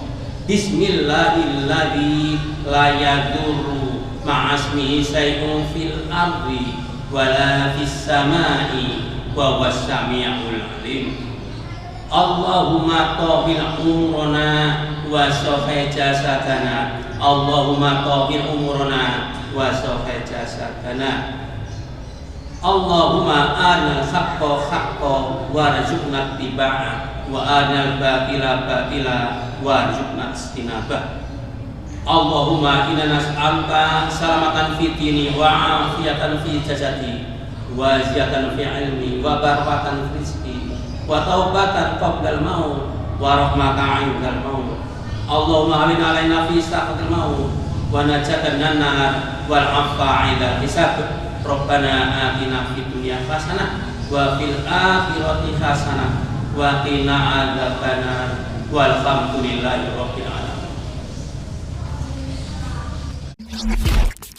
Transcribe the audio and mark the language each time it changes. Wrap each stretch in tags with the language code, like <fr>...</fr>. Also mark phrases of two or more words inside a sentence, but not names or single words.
<ar>بسم الله الذي لا يضر مع اسمه شيء في الأرض ولا في السماء وهو السميع العليم. اللهم طهر عمرنا وشفاء جسدنا. اللهم طهر عمرنا وشفاء جسدنا. اللهم أرنا الحق حقا وارزقنا اتباعه وأرنا الباطل باطلا وارزقنا اجتنابه. اللهم إنا نسألك سلامة في الدين وعافية في الجسد وزيادة في العلم وبركة في الرزق وتوبة قبل الموت ورحمة عند الموت. اللهم هون علينا في ساعة الموت ونجاة من النار والعفو عند الحساب. ربنا آتنا في الدنيا حسنة وفي الآخرة حسنة وقنا عذاب النار والحمد لله رب العالمين.</ar>